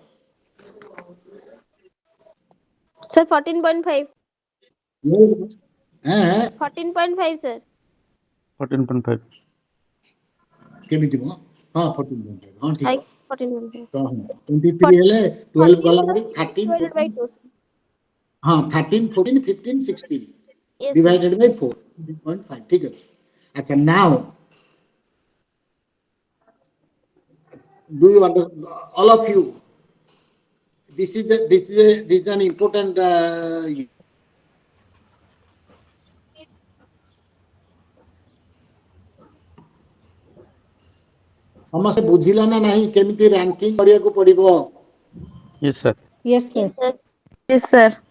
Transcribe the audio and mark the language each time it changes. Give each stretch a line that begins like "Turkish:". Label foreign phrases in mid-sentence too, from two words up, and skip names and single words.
English: Sir, 14.5.
Odia: ହଁ
English: 14.5 sir. 14.5.
Odia: କେମିତି ମ? ହଁ 14 ହଁ ଠିକ
English: I
Odia: ଅଛି 14.5. ତ 23 ହେଲେ 12 ଗଲା ହେରି 13
English: Divided by 2 sir.
Odia: ହଁ 13 14 15 16
English: Yes sir. divided by 4.5
Odia: ଠିକ ଅଛି ଆଚ୍ଛା
English: now do you under all of you this is an important
Odia: ସମସ୍ତେ ବୁଝିଲା ନା ନାହିଁ କେମିତି
English: ranking
Odia: କରିବାକୁ ପଡିବ?
English: Yes, sir. Yes, sir. Yes sir. Yes sir।